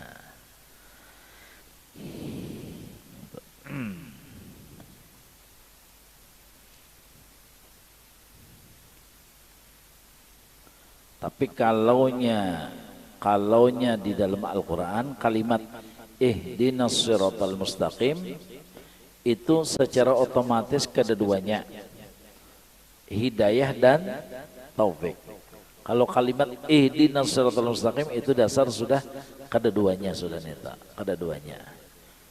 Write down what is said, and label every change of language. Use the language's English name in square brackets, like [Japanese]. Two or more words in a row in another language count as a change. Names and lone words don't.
[Indonesian] Tapi kalaunya di dalam Al-Quran kalimat [Arabic] اهدنا الصراط المستقيم [Indonesian] itu secara otomatis kedua-duanya hidayah dan taufik. Kalau kalimat [Arabic] اهدنا الصراط المستقيم [Indonesian] itu dasar sudah kedua-duanya sudah neta, kedua-duanya.